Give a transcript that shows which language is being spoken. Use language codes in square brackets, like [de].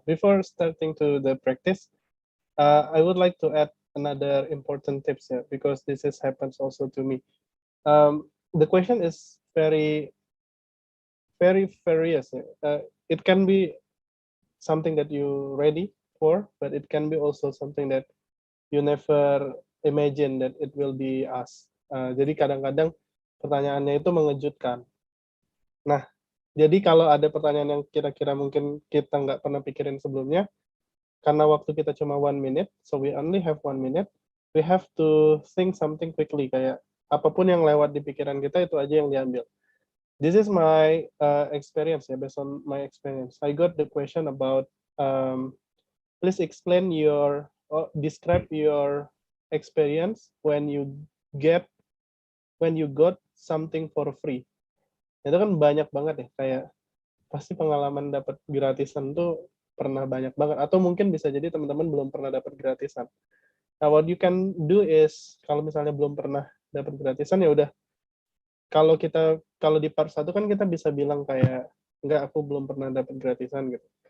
[en] Before starting to the practice, I would like to add another important tips here, because this happens also to me. The question is very various. It can be something that you ready for, but it can be also something that you never imagine that it will be asked. [id] Jadi kadang-kadang pertanyaannya itu mengejutkan. Nah, jadi kalau ada pertanyaan yang kira-kira mungkin kita nggak pernah pikirin sebelumnya, karena waktu kita cuma 1 minute, [en] so we only have 1 minute, we have to think something quickly, [id] kayak apapun yang lewat di pikiran kita itu aja yang diambil. [en] this is my experience, yeah, based on my experience. I got the question about, please explain your, or describe your experience when you got something for free. [id] Itu kan banyak banget ya, kayak pasti pengalaman dapat gratisan tuh pernah banyak banget, atau mungkin bisa jadi teman-teman belum pernah dapat gratisan. Nah, [en] what you can do is, [id] kalau misalnya belum pernah dapat gratisan, ya udah, kalau di part 1 kan kita bisa bilang kayak, enggak, aku belum pernah dapat gratisan gitu.